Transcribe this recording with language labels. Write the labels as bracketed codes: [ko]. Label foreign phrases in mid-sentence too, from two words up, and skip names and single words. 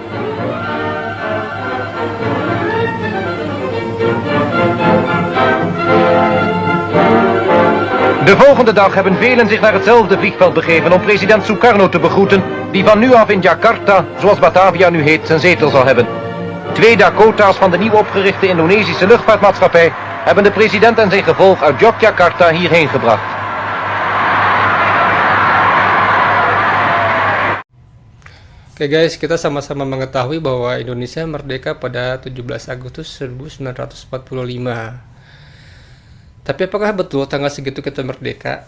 [nl] De volgende dag hebben velen zich naar hetzelfde vliegveld begeven om president Sukarno te begroeten, die van nu af in Jakarta, zoals Batavia nu heet, zijn zetel zal hebben. 2 Dakota's van de nieuw opgerichte Indonesische luchtvaartmaatschappij hebben de president en zijn gevolg uit Yogyakarta hierheen gebracht. [id] Oke guys, kita sama-sama mengetahui bahwa Indonesia merdeka pada 17 Agustus 1945. Tapi apakah betul tanggal segitu kita merdeka?